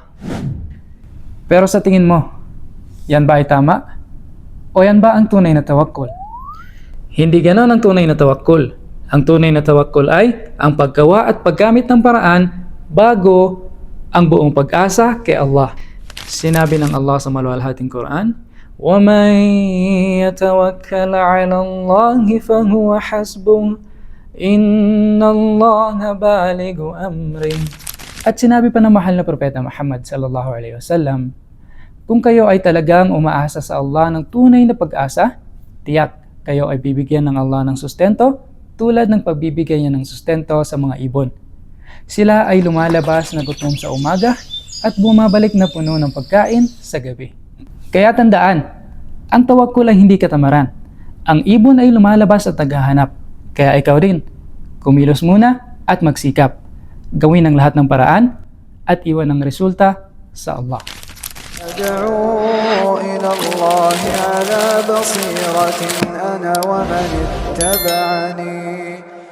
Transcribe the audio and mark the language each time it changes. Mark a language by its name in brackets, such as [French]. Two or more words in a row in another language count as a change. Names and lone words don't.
[Filipino] Pero sa tingin mo, yan ba ay tama? O yan ba ang tunay na tawakkul? Hindi ganon ang tunay na tawakkul. Ang tunay na tawakkul ay ang paggawa at paggamit ng paraan bago ang buong pag-asa kay Allah. Sinabi ng Allah sa maluwalhating Quran, [Arabic] وَمَنْ يَتَوَكَّلْ عَلَى اللَّهِ فَهُوَ حَسْبُهُ إِنَّ اللَّهَ بَالِغُ أَمْرِهِ. [Filipino] At sinabi pa ng mahal na propeta Muhammad [Arabic] صلى الله عليه وسلم, [Filipino] kung kayo ay talagang umaasa sa Allah ng tunay na pag-asa, tiyak kayo ay bibigyan ng Allah ng sustento tulad ng pagbibigay niya ng sustento sa mga ibon. Sila ay lumalabas na gutom sa umaga at bumabalik na puno ng pagkain sa gabi. Kaya tandaan, ang tawakkul ay hindi katamaran. Ang ibon ay lumalabas at naghahanap. Kaya ikaw rin, kumilos muna at magsikap. Gawin ang lahat ng paraan at iwan ang resulta sa Allah. [Arabic] أدعو إلى الله على بصيرة أنا ومن اتبعني